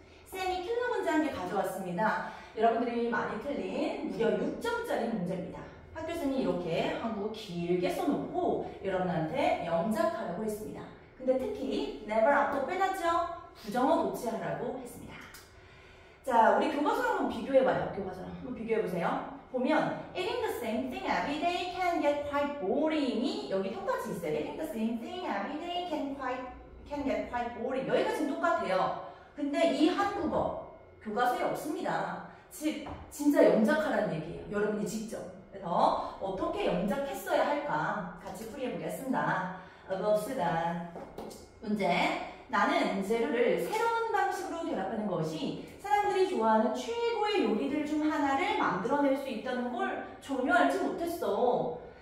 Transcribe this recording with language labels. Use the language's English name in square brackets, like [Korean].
[Korean] 쌤이 킬러 문제 한 개 가져왔습니다. 여러분들이 많이 틀린 무려 6점짜리 문제입니다. 학교쌤이 이렇게 한국 길게 써놓고 여러분한테 영작하라고 했습니다. 근데 특히 never 앞도 빼놨죠? 부정어 도치하라고 했습니다. 자, 우리 교과서랑 한번 비교해봐요. 교과서랑 한번 비교해보세요. 보면 [English] eating the same thing every day can get quite boring [Korean] 이 여기 똑같이 있어요. [English] eating the same thing every day can get quite boring. [Korean] 여기까지는 똑같아요. 근데 이 한국어 교과서에 없습니다. 즉 진짜 영작하라는 얘기예요. 여러분이 직접. 그래서 어떻게 영작했어야 할까 같이 풀이해보겠습니다. 봅시다. 문제. 나는 재료를 새로운 방식으로 결합하는 것이 사람들이 좋아하는 최고의 요리들 중 하나를 만들어낼 수 있다는 걸 전혀 알지 못했어.